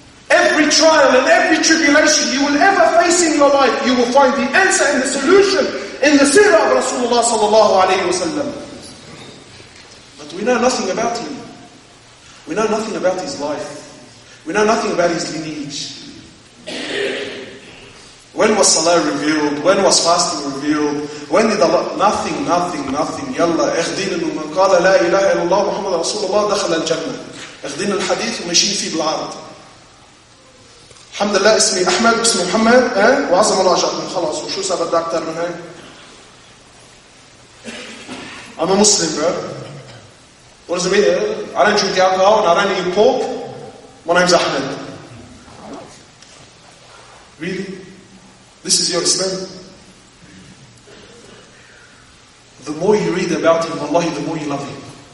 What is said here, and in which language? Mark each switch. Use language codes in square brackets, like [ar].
[en] Every trial and every tribulation you will ever face in your life, you will find the answer and the solution in the seerah of Rasulullah sallallahu alaihi wasallam. But we know nothing about him. We know nothing about his life. We know nothing about his lineage. When was Salah revealed? When was fasting revealed? When did Allah... Nothing. [ar] يلا اخدين من قال لا إله إلا الله محمد رسول الله دخل الجنة. اخدين الحديث وماشيين فيه بالعرض. الحمد لله اسمي أحمد اسمي محمد وعظم الله أجركم خلاص وشو سبب ده أكتر من هيك؟ [en] I'm a Muslim, bro. What does it mean? I don't drink alcohol and I don't eat pork. My name's Ahmed. Really? This is your Islam? The more you read about him, wallahi, the more you love him.